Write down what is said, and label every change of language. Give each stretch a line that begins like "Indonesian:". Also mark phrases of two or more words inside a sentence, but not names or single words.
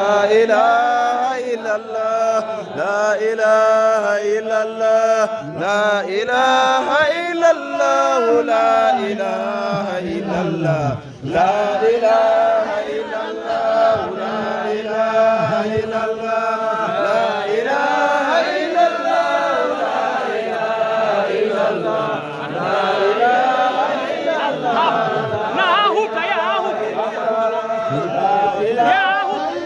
Arabic: إله إلا الله لا إله إلا الله لا إله إلا الله لا إله إلا الله لا إله إلا الله لا إله إلا الله لا إله إلا الله لا إله إلا الله لا إله إلا الله لا هوك يا هوك يا هوك